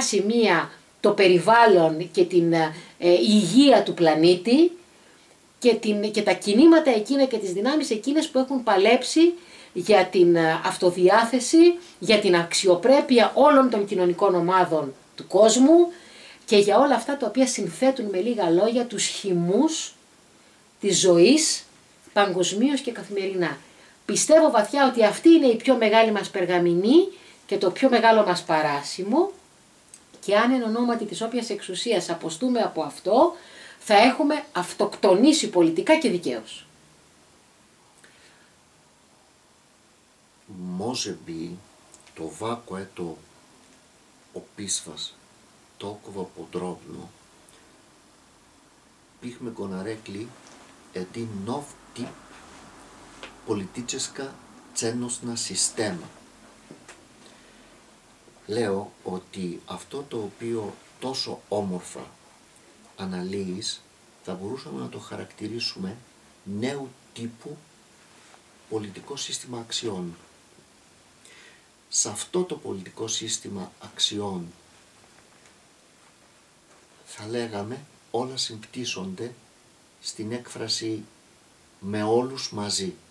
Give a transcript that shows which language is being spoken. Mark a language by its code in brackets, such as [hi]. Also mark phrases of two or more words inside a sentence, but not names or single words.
[el] σημεία το περιβάλλον και την υγεία του πλανήτη και τα κινήματα εκείνα και τις δυνάμεις εκείνες που έχουν παλέψει για την αυτοδιάθεση, για την αξιοπρέπεια όλων των κοινωνικών ομάδων του κόσμου και για όλα αυτά τα οποία συνθέτουν με λίγα λόγια τους χυμούς της ζωής παγκοσμίως και καθημερινά. Πιστεύω βαθιά ότι αυτή είναι η πιο μεγάλη μας περγαμηνή και το πιο μεγάλο μας παράσημο, και αν εν ονόματι της όποιας εξουσίας αποστούμε από αυτό, θα έχουμε αυτοκτονήσει πολιτικά και δικαίως. [bg] Може би това, което описваш толкова подробно, бихме го нарекли един нов тип политическа ценностна система. [el] Λέω ότι αυτό το οποίο τόσο όμορφα αναλύεις θα μπορούσαμε να το χαρακτηρίσουμε νέου τύπου πολιτικό σύστημα αξιών. Σε αυτό το πολιτικό σύστημα αξιών θα λέγαμε όλα συμπτύσσονται στην έκφραση με όλους μαζί.